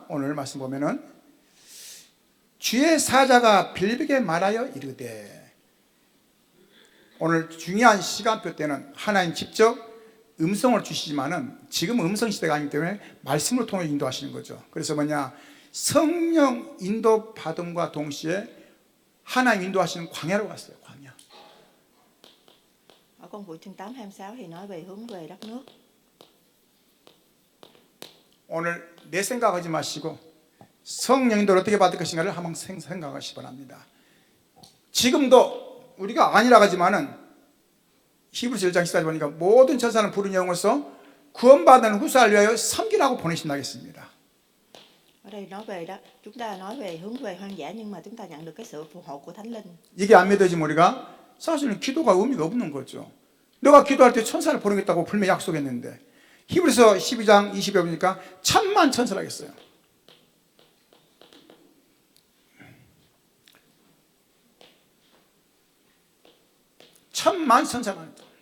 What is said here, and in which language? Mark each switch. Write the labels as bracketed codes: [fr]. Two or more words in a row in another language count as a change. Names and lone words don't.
[ko] 오늘 말씀 보면은 주의 사자가 빌빅에 말하여 이르되, 오늘 중요한 시간표 때는 하나님 직접 음성을 주시지만은 지금 음성 시대가 아니기 때문에 말씀을 통해 인도하시는 거죠. 그래서 뭐냐, 성령 인도 받음과 동시에 하나님 인도하시는 광야로 갔어요. 광야. [vi] Ở công vụ chương 8 26 thì nói về hướng về đất nước. [ko] 오늘 내 생각하지 마시고 성령 인도를 어떻게 받을 것인가를 한번 생각하시기 바랍니다. 지금도 우리가 아니라 하지만은 히브리서 1장 14절 보니까 모든 천사는 부른 영으로서 구원받는 후사를 위하여 섬기라고 보내신다겠습니다. [vi] Ở đây nói về đó, chúng ta nói về hướng về hoang dã nhưng mà chúng ta nhận được cái sự phù hộ của Thánh Linh. [ko] 이게 안 믿어지면 우리가 사실은 기도가 의미가 없는 거죠. 너가 기도할 때 천사를 보내겠다고 분명히 약속했는데 히브리서 12장 20에 보니까 1000만 천사를 하겠어요. 천만 천사가 있다.